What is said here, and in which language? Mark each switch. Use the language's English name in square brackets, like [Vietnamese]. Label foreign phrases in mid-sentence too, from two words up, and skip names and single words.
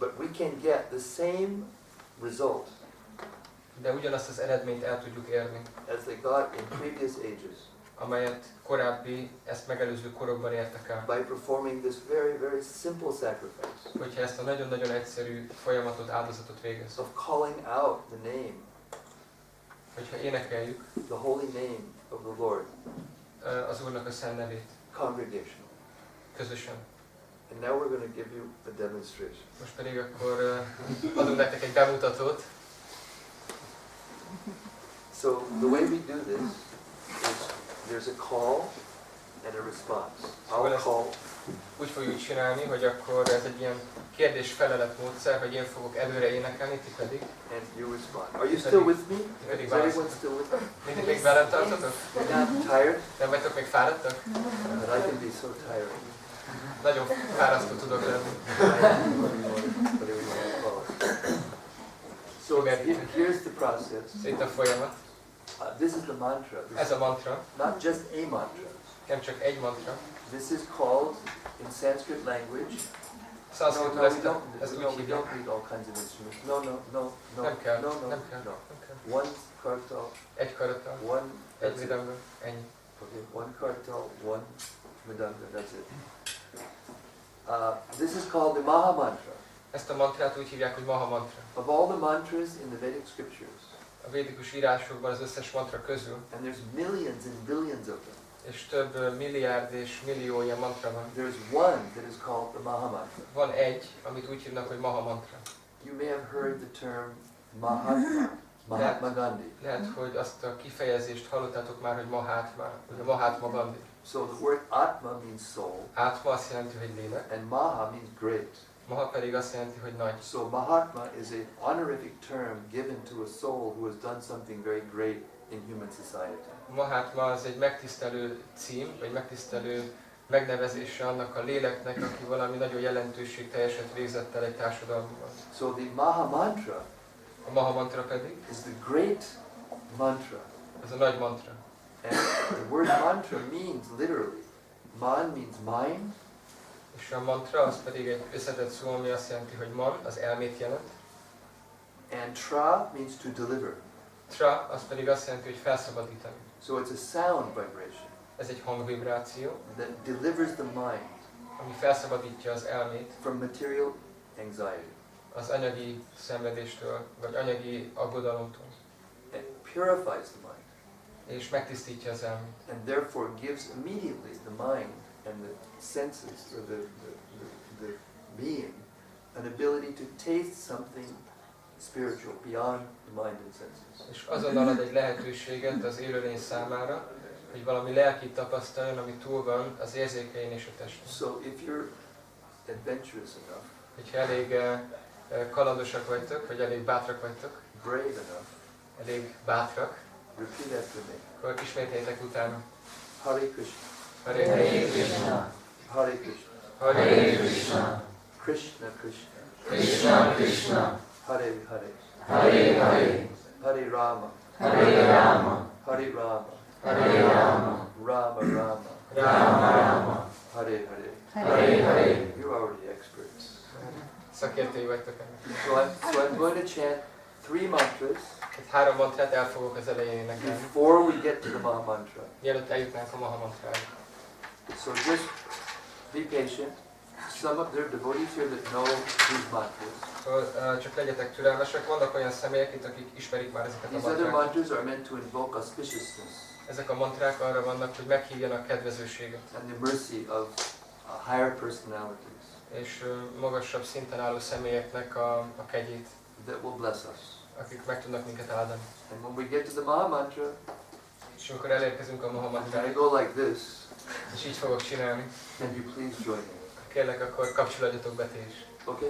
[English] But we can get the same result [Hungarian] de ugyanazt az eredményt el tudjuk érni, [English] as they got in previous ages, [Hungarian] amelyet korábbi, ezt megelőző korokban értek el. [English] by performing this very, very simple sacrifice [Hungarian] Hogyha ezt a nagyon-nagyon egyszerű folyamatot, áldozatot végez. [English] of calling out the name, [Hungarian] Hogyha énekeljük [English] the holy name of the Lord, [Hungarian] az Úrnak a szent nevét [English] congregation. [Hungarian] közösen. [English] And now we're going to give you a demonstration. [Hungarian] Most pedig akkor adunk nektek egy bemutatót. [English] So the way we do this is there's a call and a response. I'll call. [Hungarian] Úgy fogjuk csinálni, hogy akkor ez egy ilyen kérdés-felelet módszer, hogy én fogok előre énekelni, ti pedig. [English] And you respond. Are you still with me? Is everyone still with me? [Hungarian] Mindig még velem tartotok? [English] You're not tired? [Hungarian] Nem vagytok még fáradtak? [English] But I can be so tired. [Hungarian] Nagyon fárasztó tudok lenni. [English] Whatever you want to call it. So here's the process. [Hungarian] Itt a folyamat. [English] This is the mantra. [Hungarian] Ez a mantra, [English] Not just a mantra. [Hungarian] nem csak egy mantra. [English] This is called in Sanskrit language. [Hungarian] Szanszkritul ezt [English] we [Hungarian] úgy [English] don't [Hungarian] hívják. [English] need all kinds of instruments. No. [Hungarian] Nem kell, [English] no. [Hungarian] nem kell. [English] One kartal, [Hungarian] Egy karattal, [English] one. [Hungarian] egy [English] That's it. [Hungarian] vidamba, ennyi. [English] Okay, one kartal, one mridanga. That's it. This is called the Maha Mantra. [Hungarian] Ezt a mantrát úgy hívják, hogy Maha mantra. [English] Of all the mantras in the Vedic scriptures, [Hungarian] A védikus írásokban az összes mantra közül, [English] and there's millions and billions of them, [Hungarian] és több milliárd és millió ilyen mantra van. [English] there's one that is called the Maha Mantra. [Hungarian] Van egy, amit úgy hívnak, hogy Maha mantra. [English] You may have heard the term Mahatma Gandhi. [Hungarian] Lehet, hogy azt a kifejezést hallottátok már, hogy Mahatma, vagy a Mahatma Gandhi. [English] So the word Atma means soul, [Hungarian] Átma azt jelenti, hogy lélek, [English] and Maha means great. [Hungarian] Maha pedig azt jelenti, hogy nagy. [English] So Mahatma is an honorific term given to a soul who has done something very great in human society. [Hungarian] Mahatma az egy megtisztelő cím, vagy megtisztelő megnevezése annak a léleknek, aki valami nagyon jelentőségteljeset végzett el egy társadalomban. [English] So the Maha Mantra [Hungarian] A Maha mantra pedig, [English] is the great mantra. [Hungarian] ez a nagy mantra. [English] And the word mantra means literally, man means mind, [Hungarian] És a mantra az pedig egy összetett szó, ami azt jelenti, hogy man, az elmét jelent. [English] and tra means to deliver. [Hungarian] Tra, az pedig azt jelenti, hogy felszabadítani. [English] So it's a sound vibration [Hungarian] Ez egy hangvibráció, [English] that delivers the mind [Hungarian] ami felszabadítja az elmét [English] from material anxiety. [Hungarian] az anyagi szenvedéstől, vagy anyagi aggodalomtól, [English] It purifies the mind [Hungarian] és megtisztítja az elmét. [English] and therefore gives immediately the mind and the senses or the being an ability to taste something spiritual beyond the mind and senses. [Hungarian] És azonnal ad egy lehetőséget az élőlény számára, hogy valami lelkit tapasztaljon, ami túl van az érzékein és a testen. [English] So if you're adventurous enough, [Hungarian] Hogyha elég kalandosak vagytok, vagy elég bátrak vagytok, [English] brave enough, [Hungarian] elég bátrak, [English] repeat after me. [Hungarian] akkor ismételjétek utána. [Sanskrit] Hare Krishna, Hare Krishna, Hare Krishna, Hare Krishna, Krishna Krishna, Krishna Krishna, Hare Hare, Hare Hare, Hare Rama, Hare Rama, Hare Rama, Hare Rama, Rama Rama, Rama Rama, Hare Hare. Hare Hare. [English] You're already experts. [Hungarian] Szakértői vagytok ennek. [English] So I'm going to chant 3 mantras [Hungarian] Egy 3 mantrát el fogok az elején énekelni, [English] before we get to the Maha Mantra. [Hungarian] mielőtt eljutnánk a Maha mantrára. [English] So just be patient. Some of there are devotees here that know these mantras. [Hungarian] Szóval csak legyetek türelmesek, vannak olyan személyek itt, akik ismerik már ezeket a [English] These other [Hungarian] mantrákat. [English] mantras are meant to invoke auspiciousness [Hungarian] Ezek a mantrák arra vannak, hogy meghívjanak kedvezőséget, [English] and the mercy of higher personalities [Hungarian] és magasabb szinten álló személyeknek a kegyét, [English] that will bless us. [Hungarian] akik meg tudnak minket áldani. [English] And when we get to the Maha Mantra, [Hungarian] És amikor elérkezünk a Maha [English] I'm going [Hungarian] mantráig, [English] to go like this. [Hungarian] és így fogok csinálni, [English] Can you please join me? [Hungarian] kérlek, akkor kapcsolódjatok be ti is. [English] Okay?